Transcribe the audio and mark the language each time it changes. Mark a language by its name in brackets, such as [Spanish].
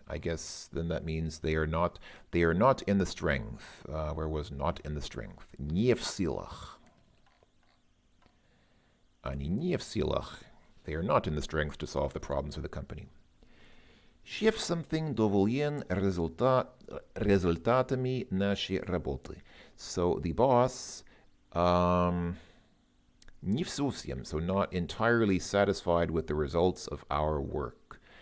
[English] I guess then that means they are not in the strength. Where was not in the strength? [Russian] Не в силах. Они не в силах. [English] They are not in the strength to solve the problems of the company. [Russian] Шеф something доволен результатами нашей работы. [English] So the boss [Russian] не совсем, [English] so not entirely satisfied with the results of our work.